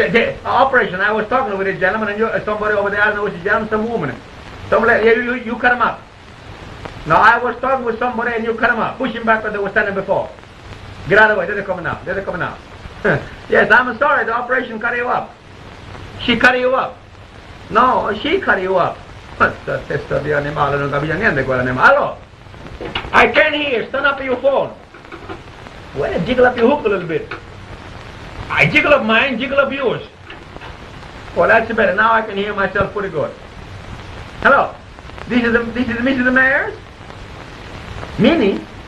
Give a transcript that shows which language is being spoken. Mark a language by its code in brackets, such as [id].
[en] Operation, I was talking with a gentleman and somebody over there, I don't know which gentleman, some woman. You cut him up. No, I was talking with somebody and you cut him up. Push him back where they were standing before. Get out of the way, they're coming out. Yes, I'm sorry, the operation cut you up. She cut you up. No, she cut you up. [it] Questa testa di animale, non capisce niente quell'animale. [en] Hello? I can't hear, stand up your phone. Well, jiggle up your hook a little bit. I jiggle up mine, jiggle up yours. Well, that's better. Now I can hear myself pretty good. Hello? This is Mrs. Mayers? Minnie?